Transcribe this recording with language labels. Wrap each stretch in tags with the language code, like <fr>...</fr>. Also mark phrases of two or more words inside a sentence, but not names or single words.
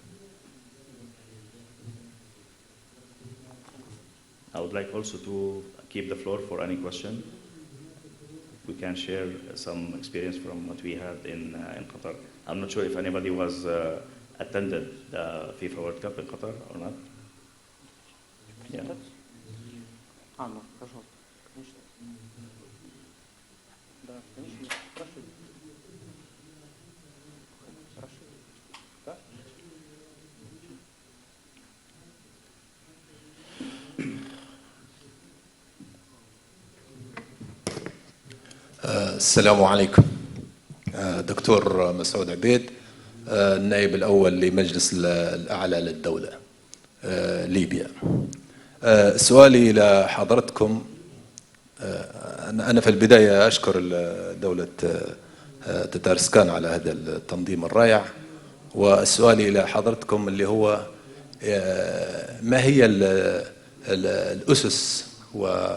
<en>I would like also to keep the floor for any question. We can share some experience from what we had in Qatar. I'm not sure if anybody was attended the FIFA World Cup in Qatar or not. Yeah.</en> <ru>Ну, пожалуйста, конечно. Да, конечно, спрашивайте. Спрашивайте. Да?</ru> <ar>السلام عليكم. دكتور مسعود عبيد، النائب الأول لمجلس الأعلى للدولة ليبيا. سؤالي لحضرتكم، أنا في البداية أشكر دولة تتارسكان على هذا التنظيم الرائع، وسؤالي لحضرتكم اللي هو ما هي الأسس و</ar>